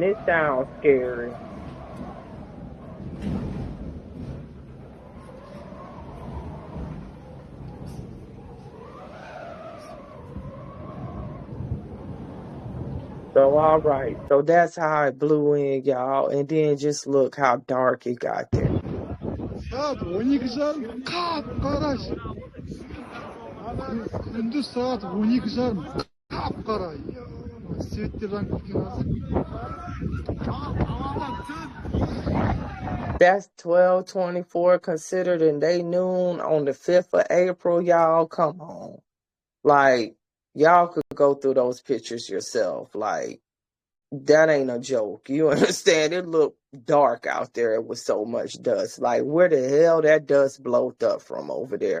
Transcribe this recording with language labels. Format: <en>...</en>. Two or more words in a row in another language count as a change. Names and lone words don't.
<en>It sounds scary. So, all right. So that's how it blew in, y'all. And then just look how dark it got there.</en> <kk>Saat 12 жарым қап-қара. Күндіз saat 12 жарым қап-қара. Светтер жанып кеткен қазір.</kk> <en>That's 12:24 considered in day noon on the 5th of April, y'all. Come on. Like, y'all could go through those pictures yourself. Like, that ain't a joke. You understand? It looked dark out there with so much dust. Like, where the hell that dust blowed up from over there?</en>